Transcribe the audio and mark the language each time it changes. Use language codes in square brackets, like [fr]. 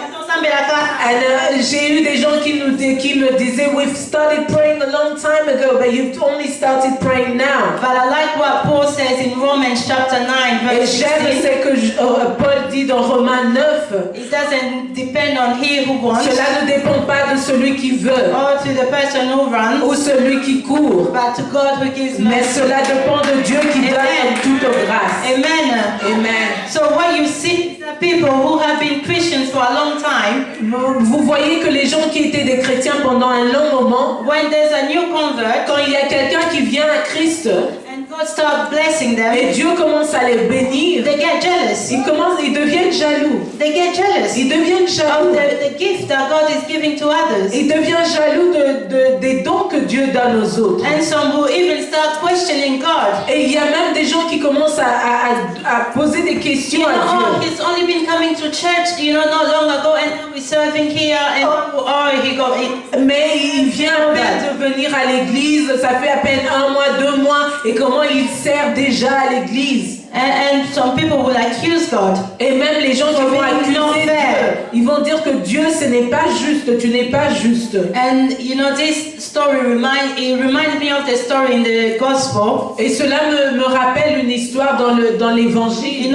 [en] And [fr] j'ai eu des gens qui me disaient, [en] we've started praying a long time ago, but you've only started praying now. But I like what Paul says in Romans chapter 9, [fr] Et [en] verse 16. [fr] j'aime ce que Paul dit dans Romains 9. [en] It doesn't depend on he who wants, [fr] Cela ne dépend pas de celui qui veut [en] or to the person who runs, [fr] ou celui qui court, [en] but to God who gives [fr] mais [en] mercy. [fr] cela dépend de Dieu qui donne Amen. toute grâce. Amen. Amen. [en] So what you see is that people who have been Christians for a long time, [fr] Vous voyez que les gens qui étaient des chrétiens pendant un long moment, [en] when there's a new convert, [fr] quand il y a quelqu'un qui vient à Christ [en] and God starts blessing them, [fr] et Dieu commence à les bénir, [en] they get jealous. [fr] ils deviennent jaloux. [en] They get jealous [fr] Ils deviennent [en] of [fr] jaloux. [en] the gift that God is giving to others. [fr] Ils deviennent jaloux des dons que Dieu donne aux autres. [en] And some will even start questioning God. [fr] Et il y a même des gens qui commencent à poser des questions à Oh, Dieu. [en] he's only been coming to church, not long ago, and now he's serving here, and he got it. [fr] Mais il vient à peine de venir à l'église, ça fait à peine 1 mois, 2 mois, et comment il sert déjà à l'église. [en] And some people will accuse God. [fr] Et même les gens qui vont accuser Dieu, ils vont dire que Dieu, ce n'est pas juste, tu n'es pas juste. [en] And this story reminds me of the story in the gospel. [fr] Et cela me rappelle une histoire dans l'évangile.